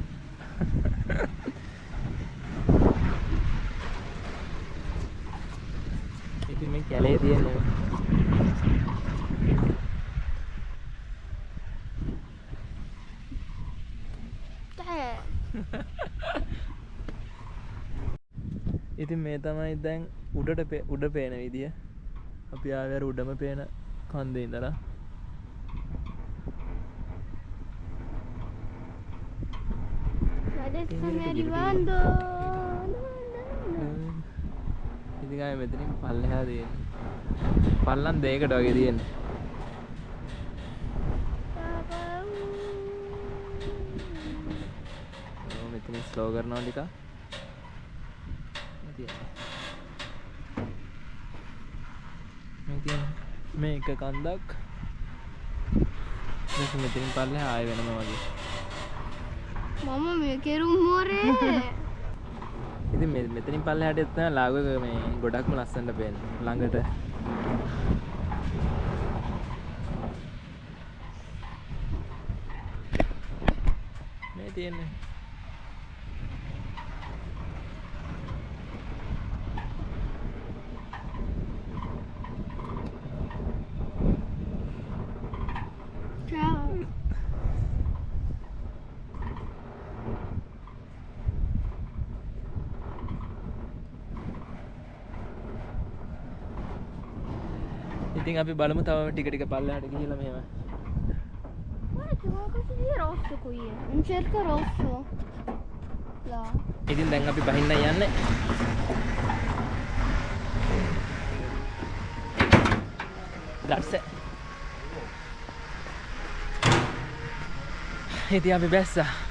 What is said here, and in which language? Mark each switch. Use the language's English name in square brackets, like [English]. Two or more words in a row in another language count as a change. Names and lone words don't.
[Sinhala] ඉතින් මේ කැලේ තියෙන්නේ ඉතින් මේ තමයි දැන් උඩ පේන විදිය. අපි ආවේ අර උඩම පේන කන්දේ ඉඳලා. [Italian] Adesso stiamo arrivando. [Sinhala] ඉතින් ආයේ මෙතනින් පල්ලෙහා තියෙන්නේ. පල්ලම් දෙයකට වගේ තියෙන්නේ. මෙතනින් ස්ලෝ කරනවා ටිකක්. මේ එක කන්දක්. දැන් මෙතනින් පල්ලෙහා ආයෙ වෙනම වගේ. [Italian] Mamma mia che rumore! [Sinhala] ඉතින් මෙතනින් පල්ලෙහාට එත් තමයි ලාගුවක මේ ගොඩක්ම ලස්සනට පේන්නේ ළඟට. මේ තියෙන්නේ [Italian] Ciao! [Sinhala] ඉතින් අපි බලමු තව ටික ටික පල්ලෙහාට ගිහිල්ලා මෙහෙම. [Italian] Guarda c'è qualcosa di rosso qui, un cerco rosso. Là. [Sinhala] ඉතින් දැන් අපි බහින්න යන්නේ. දැස්ස. ඉතින් අපි බැස්සා.